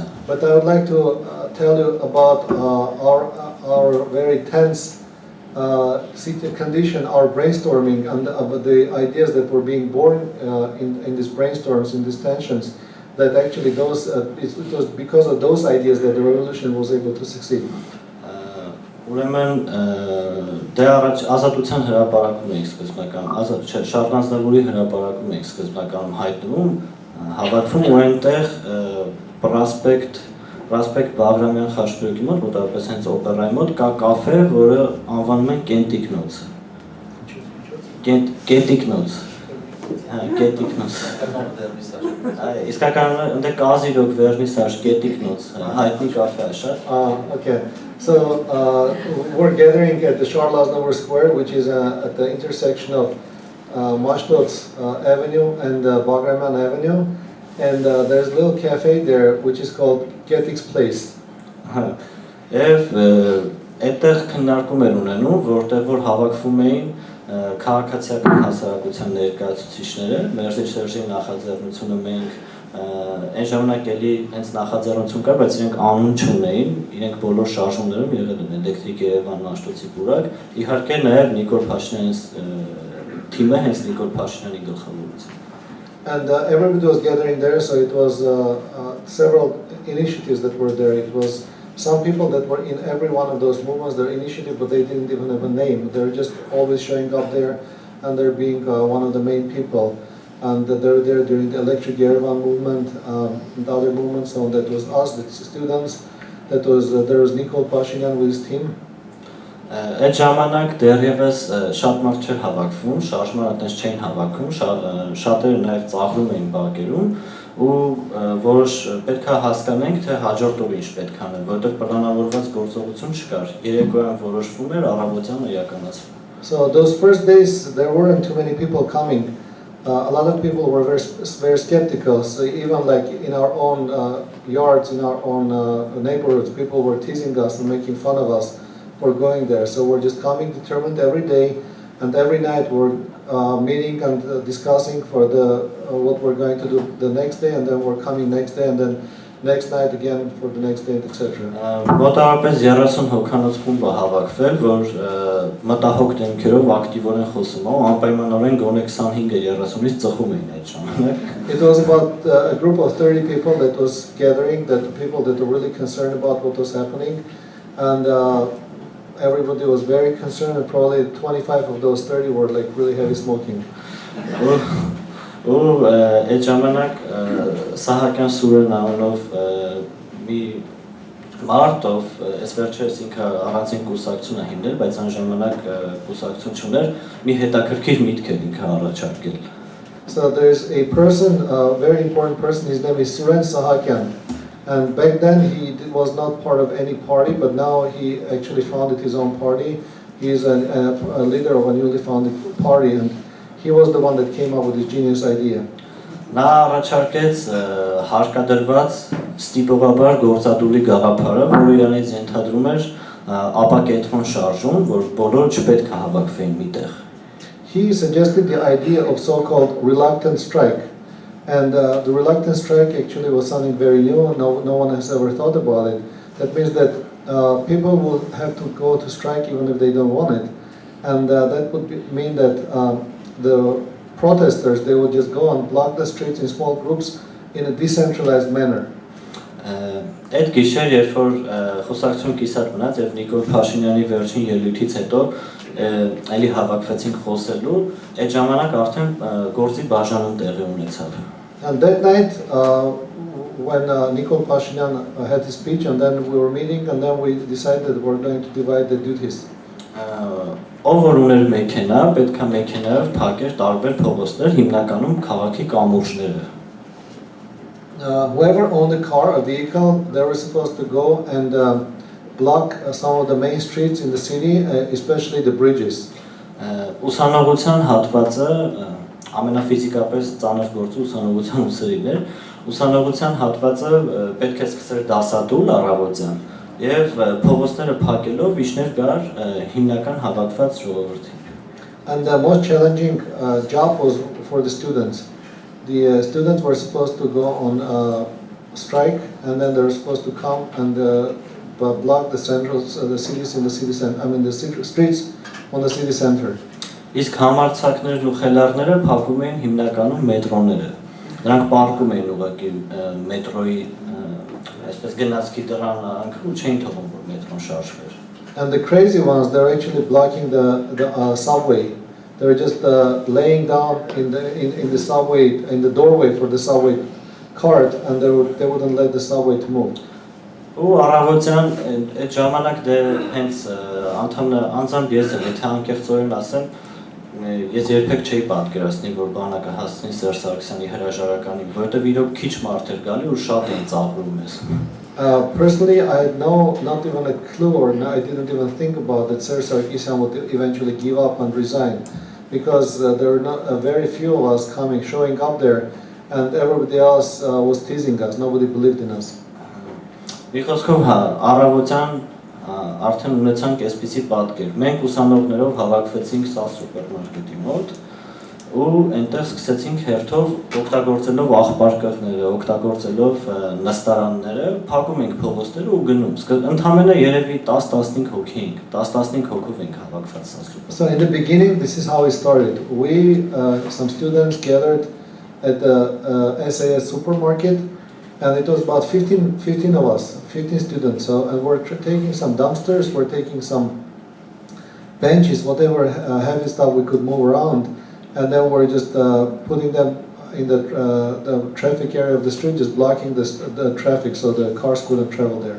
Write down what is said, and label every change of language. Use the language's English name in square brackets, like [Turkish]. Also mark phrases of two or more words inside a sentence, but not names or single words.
[English] But I would like to tell you about our very tense condition, our brainstorming, and about the ideas that were being born in these brainstorms, in these tensions, that actually it was because of those ideas that the revolution was able to succeed. [Armenian] Ուրեմն դե առաջ ազատության հրապարակում էինք սկզբնական, շարժանձնավորի հրապարակում էինք սկզբնականում հայտնվում, հավաքվում ու այնտեղ Prospect Բաղրամյան խաչմերուկի մոտ, մոտավորապես հենց օպերայի մոտ կա կաֆե, որը անվանում են Կենտիկնոց։ Կենտիկնոց։ Հա, Կենտիկնոց։ Իսկական ընդ կազիրոկ վերնիսաժ Կենտիկնոց, հայտնի կաֆե է շատ։ [English] Okay. So we're gathering at the Charles Aznavour Square, which is at the intersection of Mashtots Avenue and Bagramian Avenue. And there's a little cafe there which is called Getik's Place. [Armenian] Եվ այդտեղ քննարկում են ունենում, որտեղ որ հավաքվում էին քաղաքացիական հասարակության ներկայացուցիչները, Մերսի Շերժի նախաձեռնությունը մենք այն ժամանակ էլի հենց նախաձեռնություն կար, բայց իրենք անուն չունեին, իրենք բոլոր շարժումներում եղել են Activism, Մաշտոցի բուրակ, իհարկե նաև Նիկոլ Փաշինյանի թիմը հենց Նիկոլ Փաշինյանի գլխավորությամբ։ [English] And everybody was gathering there, so it was several initiatives that were there. It was some people that were in every one of those movements, their initiative, but they didn't even have a name. They were just always showing up there, and they're being one of the main people. And they were there during the Cambridge-Yerevan movement and other movements. So that was us, the students. There was Nikol Pashinyan with his team. [Armenian] Այդ ժամանակ դեռևս շատ մարդ չէր հավաքվում, շարժման այդպես չէին հավաքում, շատերը նաև ծաղրում էին բակերում ու որոշ պետք է հասկանենք, թե հաջորդ օրը ինչ պետք է անել, որովհետև պլանավորված գործողություն չկար, երեկոյան որոշվում էր, առավոտյան իրականացվում։ [English] So those first days there weren't too many people coming. A lot of people were very skeptical. So even like in our own yards, in our own neighborhoods, people were teasing us and making fun of us for going there. So we're just coming determined every day, and every night we're meeting and discussing for what we're going to do the next day, and then we're coming next day, and then next night again for the next day, etc. [Armenian] Մոտավորապես 30 հոգանոց խումբ է հավաքվել, որ մտահոգ դեմքերով ակտիվորեն խոսում է, անպայմանորեն գոնե 25-ը 30-ից ծխում էին այդ ժամանակ։ [English] It was about a group of 30 people that was gathering, that people that were really concerned about what was happening, and everybody was very concerned, and probably 25 of those 30 were like really heavy smoking. [Armenian] Ու այդ ժամանակ Սահակյան Սուրեն անունով մի մարդով այս վերջերս ինքը առանցին կուսակցություն է հիմնել, բայց այն ժամանակ կուսակցություն չուներ, մի հետաքրքիր միտք էր ինքը առաջարկել։ [English] So there's a person, a very important person, his name is Suren Sahakyan. And back then he was not part of any party, but now he actually founded his own party. He is a leader of a newly founded party, and he was the one that came up with this genius idea. [Armenian] Նա առաջարկեց հարկադրված ստիպողաբար գործադուլի գաղափարը, որը իրանից ենթադրում էր ապակենտրոն շարժում, որ բոլորը չպետք է հավաքվեին միտեղ։ [English] He suggested the idea of so-called reluctant strike. And the reluctant strike actually was something very new. No one has ever thought about it. That means that people will have to go to strike even if they don't want it. And that would mean that the protesters, they would just go and block the streets in small groups in a decentralized manner. [Armenian] Այդ գիշեր, երբ որ խոսակցություն կիսատ մնաց եւ Նիկոլ Փաշինյանի վերջին ելույթից հետո էլի հավաքվեցինք խոսելու, այդ ժամանակ արդեն գործի բաժանում տեղի ունեցավ։ [English] And that night, when Nikol Pashinyan had his speech, and then we were meeting, and then we decided that we're going to divide the duties. [Armenian] Ով որ ուներ մեքենա, պետք է մեքենայով փակեր տարբեր փողոցներ, հիմնականում քաղաքի կամուրջները։ [English] Whoever owned a car, a vehicle, they were supposed to go and block some of the main streets in the city, especially the bridges. [Armenian] Ուսանողության հատվածը ամենաֆիզիկապես ծանր գործը ուսանողության ուսերին էր։ Ուսանողության հատվածը պետք է սկսեր դասադուլ առավոտյան եւ փողոցները փակելով իջներ գար հիմնական հավաքված ժողովրդին։ [English] And the most challenging job was for the students. The students were supposed to go on strike, and then they were supposed to come and block the cities in the city center. I mean the streets on the city center. [Armenian] Իսկ համարձակներն ու խելառները փակում էին հիմնականում մետրոները։ Նրանք պարկում էին ուղղակի մետրոյի այսպես գնացքի դռան անքը ու չէին թողում որ մետրոն շարժվեր։ [English] And the crazy ones, they're actually blocking the subway. They're just laying down in the subway, in the doorway for the subway cart, and they wouldn't let the subway to move. [Armenian] Ու առավոտյան այդ ժամանակ դե հենց անձամբ ես եմ, եթե անկեղծորեն ասեմ, ես երբեք չէի պատկերացնի, որ բանակը հասցնի Սերժ Սարգսյանի հրաժարականին, որովհետև իրոք քիչ մարդ էր գալի ու շատ էին ծաղրում մեզ։ [English] Personally, I had not even a clue, or I didn't even think about that Serge Sargsyan would eventually give up and resign, because there were not very few of us showing up there, and everybody else was teasing us. Nobody believed in us. [Armenian] Մի խոսքով հա, առավոտյան արդեն ունեցանք այսպիսի պատկեր։ Մենք ուսանողներով հավաքվեցինք սա սուպերմարկետի մոտ ու այնտեղ սկսեցինք հերթով օգտագործելով աղբարկղները, օգտագործելով նստարանները, փակում ենք փողոցները ու գնում։ Ընդամենը երևի 10-15 հոգի ենք, 10-15 հոգով ենք հավաքված սա սուպեր։ [English] So in the beginning, this is how it started. We, some students gathered at the SAS supermarket. And it was about 15 of us, 15 students. So, and we're taking some dumpsters, we're taking some benches, whatever heavy stuff we could move around, and then we're just putting them in the traffic area of the street, just blocking the traffic so the cars couldn't travel there.